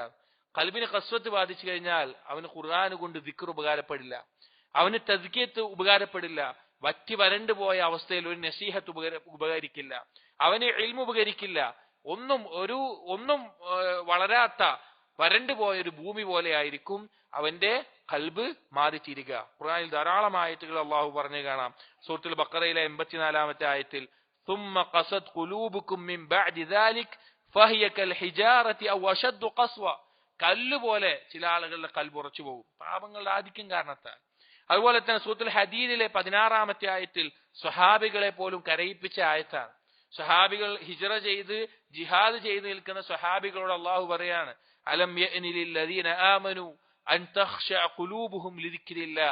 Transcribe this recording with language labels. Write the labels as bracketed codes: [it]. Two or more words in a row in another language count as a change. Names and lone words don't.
[ml] ഖൽബിന് ഖസ്വത്ത് ബാധിച്ചു കഴിഞ്ഞാൽ അവന് ഖുർആൻ കൊണ്ട് ദിക്ർ ഉപകാരപ്പെടില്ല, അവന് തസ്കിയത്ത് ഉപകാരപ്പെടില്ല, വറ്റി വരണ്ടു പോയ അവസ്ഥയിൽ ഒരു നസീഹത്ത് ഉപകരിക്കില്ല, അവന് ഇൽമു ഉപകരിക്കില്ല, ഒന്നും വളരാത്ത വരണ്ടു പോയ ഒരു ഭൂമി പോലെ ആയിരിക്കും അവന്റെ ഖൽബ് മാറിത്തീരുക. ഖുർആനിൽ ധാരാളം ആയത്തുകൾ അള്ളാഹു പറഞ്ഞു കാണാം. സൂറത്തുൽ ബഖറയിലെ 84-ാമത്തെ ആയത്തിൽ, [ar] ثم قست قلوبكم من بعد ذلك فهي كالحجارة أو أشد قسوة. [ml] കല്ലുപോലെ ചില ആളുകളുടെ കൽബ് ഉറച്ചു പോകും, പാപങ്ങളുടെ ആധിക്യം കാരണത്താൽ. അതുപോലെ തന്നെ സൂറത്തുൽ ഹദീദിലെ 16-ാമത്തെ ആയത്തിൽ സ്വഹാബികളെ പോലും കരയിപ്പിച്ച ആയത്താണ്. സ്വഹാബികൾ ഹിജ്റ ചെയ്ത് ജിഹാദ് ചെയ്ത് നിൽക്കുന്ന സ്വഹാബികളോട് അള്ളാഹു പറയാണ്, [ar] ألم يأن للذين آمنوا أن تخشع قلوبهم لذكر الله.